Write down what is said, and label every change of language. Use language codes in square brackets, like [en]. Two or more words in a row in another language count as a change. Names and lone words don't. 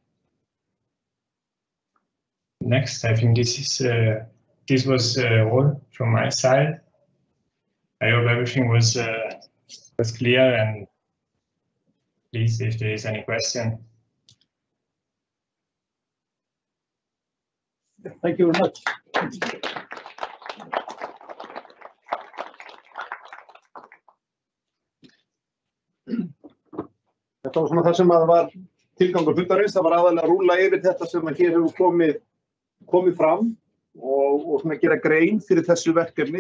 [en] Next, I think this was all from my side. I hope everything was clear, and please, if there is any question. Thank you very much. [is] Þetta var svona það sem að var tilgangur fundarins. Það var aðalega að rúlla yfir þetta sem að hér hefur komið fram og svona gera grein fyrir þessu verkefni.